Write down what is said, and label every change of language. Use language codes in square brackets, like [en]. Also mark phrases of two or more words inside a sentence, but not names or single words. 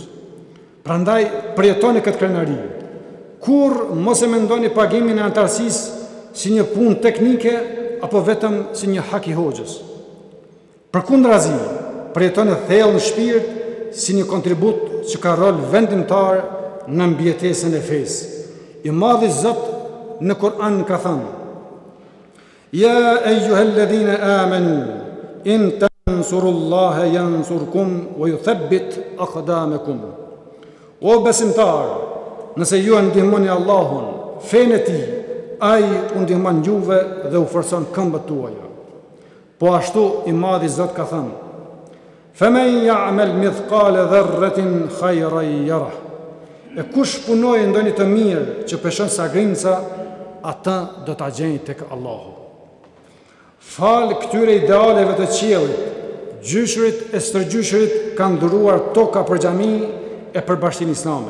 [sq] Prandaj përjetoni këtë krenari. Kur mos e mendoni pagimin e antarësisë si një punë teknike apo vetëm si një hak i hoxhës. Përkundrazi, përjetoni thellë në shpirt si një kontribut që ka rol vendimtar në mbjetesën e fesë. I madhi Zot në Kur'an ka thënë: [ar] يا أيها الذين آمنوا إن تنصروا الله ينصركم ويثبت أقدامكم. [sq] O besimtar, nëse ju ndihmoni Allahun, fenë e tij, ai u ndihmon juve dhe u forcon këmbët tuaja. Po ashtu i madhi Zot ka thënë: [ar] فمن يعمل مثقال ذرة خيرا يره. [sq] E kush punoj ndonjë të mirë që peshon sagrinca, ata do ta gjejnë tek Allahu. Fal këtyre idealeve të qiellit, gjyshurit e stërgjyshurit kanë dhuruar toka për xhami e për Bashkinë Islame.